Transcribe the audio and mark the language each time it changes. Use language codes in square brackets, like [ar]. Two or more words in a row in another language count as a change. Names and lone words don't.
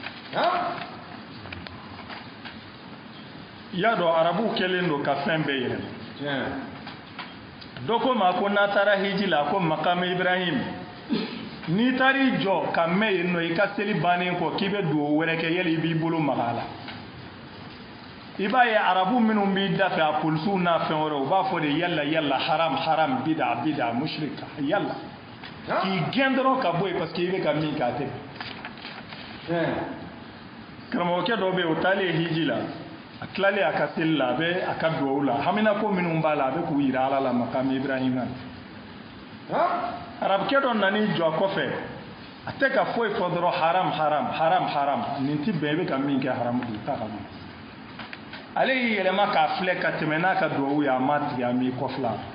[bm] i y'a dɔn arabuw kɛlen don ka fɛn bɛɛ yɛlɛma dɔ ko ma ko n'a taara hiji la ko makamu ibrahim n'i taar'i jɔ ka mɛn yen nɔ i ka seli bannen kɔ k'i bɛ duwawu wɛrɛ kɛ yali i b'i bolo maga a la i b'a ye arabu minnu b'i da fɛ a polisiw n'a fɛn wɛrɛ u b'a fɔ de [ar] يلا يلا حرام حرام بدعة مشركة يلا [bm] k'i gɛn dɔrɔn ka bɔ yen [fr] parce que [bm] i bɛ ka min kɛ a tɛ karamɔgɔkɛ dɔ bɛ yen o taalen hiji la a tilalen a ka seli la a bɛ a ka duwawu la hamina ko minnu b'a la a bɛ k'u yira ala la makamu ibrahima arabukɛ dɔ nan'i jɔ a kɔfɛ a tɛ ka foyi fɔ dɔrɔn haram nin tɛ bɛn i bɛ ka min kɛ haramu de t'a ka min ale y'i yɛlɛma k'a filɛ ka tɛmɛ n'a ka duwawu ye a ma tigɛ a m'i kɔfila